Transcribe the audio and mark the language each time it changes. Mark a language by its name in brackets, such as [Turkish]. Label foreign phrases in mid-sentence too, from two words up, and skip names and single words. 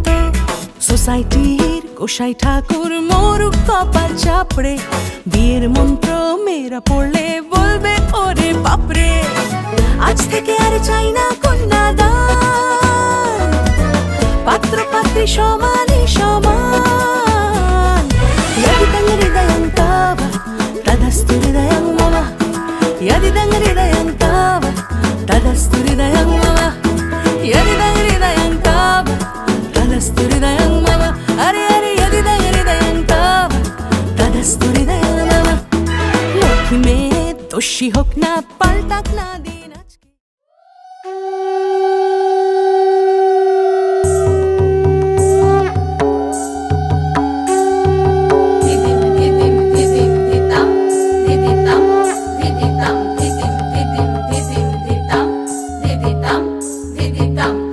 [Bangla] সোসাইটির গোসাই ঠাকুর মরুক কপাল চাপড়ে, বিয়ের মন্ত্র মেয়েরা পড়লে বলবে ওরে বাপরে। আজ থেকে আর চাই না কন্যাদান, পাত্র পাত্রী সমানে সমান। [Sanskrit] यदिदं हृदयं तव तदस्तु हृदयं मम, यदिदं हृदयं तव तदस्तु हृदयं मम, यदिदं हृदयं तव तदस्तु हृदयं मम। अरे अरे यदिदं हृदयं तव तदस्तु हृदयं मम। [Bangla] লক্ষ্মী মেয়ে দোষী হোক না পাল্টাক না দিন আজকে। धिदिम धिदिम धिदिम धिताम धिदिताम धिदिताम धिदिम धिदिम धिदिम धिताम धिदिताम धिदिताम